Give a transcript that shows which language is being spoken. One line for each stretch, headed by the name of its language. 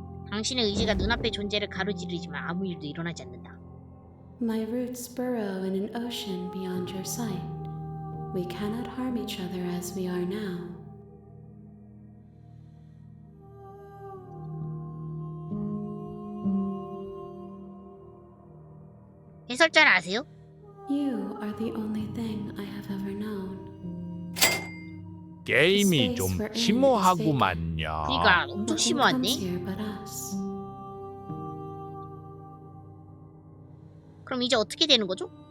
Korean: 당신의 의지가 눈앞의 존재를 가로지르지만 아무 일도 일어나지 않는다.
English: My roots burrow in an ocean beyond your sight. We cannot harm each other as we are now.
Korean: 해설자를 아세요?
English: You are the only thing I have ever known.
Korean: 게임이 좀 심오하구만요. 그러니까 엄청
English: Nothing comes
Korean: 심오한데?
English: here but us.
Korean: 그럼 이제 어떻게 되는 거죠?